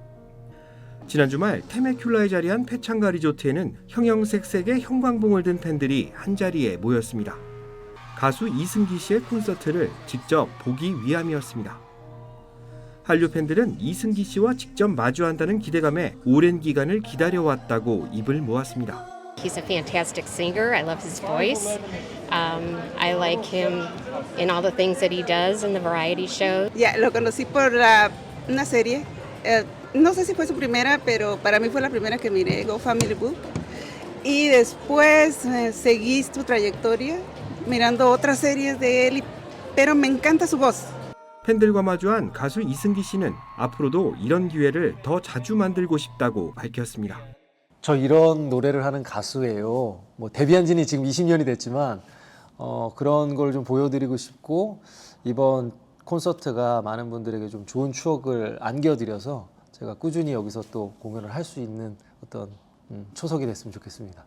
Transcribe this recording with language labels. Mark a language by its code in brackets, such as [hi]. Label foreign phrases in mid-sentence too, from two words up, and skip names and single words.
[ko] 지난 주말 테메큘라에 자리한 패창가 리조트에는 형형색색의 형광봉을 든 팬들이 한자리에 모였습니다. 가수 이승기 씨의 콘서트를 직접 보기 위함이었습니다. 한류 팬들은 이승기 씨와 직접 마주한다는 기대감에 오랜 기간을 기다려왔다고 입을 모았습니다. [en] He's a fantastic singer. I love his voice. I like him in all the things that he does in the variety show. [es] Ya, lo conocí por una serie. No sé si fue su primera, pero para mí fue la primera que miré, Go Family Book. Y después seguí su trayectoria mirando otras series de él, pero me encanta su voz. [ko] 팬들과 마주한 가수 이승기 씨는 앞으로도 이런 기회를 더 자주 만들고 싶다고 밝혔습니다. 저 이런 노래를 하는 가수예요. 뭐 데뷔한 지는 지금 20년이 됐지만 그런 걸 좀 보여드리고 싶고, 이번 콘서트가 많은 분들에게 좀 좋은 추억을 안겨드려서 제가 꾸준히 여기서 또 공연을 할 수 있는 어떤 초석이 됐으면 좋겠습니다.